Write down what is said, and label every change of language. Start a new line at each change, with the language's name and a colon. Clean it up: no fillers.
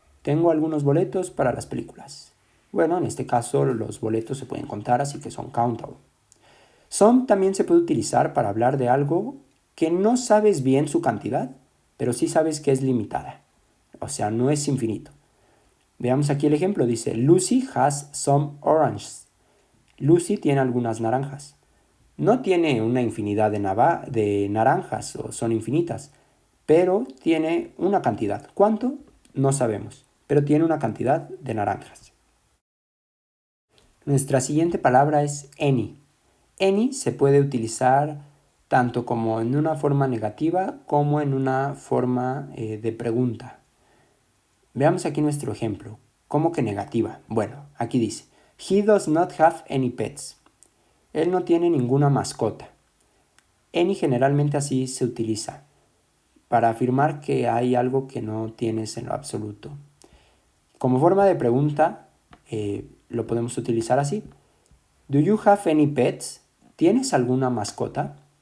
Spanish: Tengo algunos boletos para las películas. Bueno, en este caso los boletos se pueden contar, así que son countable. Some también se puede utilizar para hablar de algo que no sabes bien su cantidad, pero sí sabes que es limitada. O sea, no es infinito. Veamos aquí el ejemplo.
English: Dice, Lucy has some oranges.
Spanish: Lucy tiene algunas naranjas. No tiene una infinidad de naranjas, o son infinitas, pero tiene una cantidad. ¿Cuánto? No sabemos, pero tiene una cantidad de naranjas. Nuestra siguiente palabra es any. Any se puede utilizar tanto como en una forma negativa como en una forma de pregunta. Veamos aquí nuestro ejemplo. ¿Cómo que negativa? Bueno, aquí dice,
English: He does not have any pets.
Spanish: Él no tiene ninguna mascota. Any generalmente así se utiliza para afirmar que hay algo que no tienes en lo absoluto. Como forma de pregunta, lo podemos utilizar así.
English: Do you have any pets?
Spanish: ¿Tienes alguna mascota?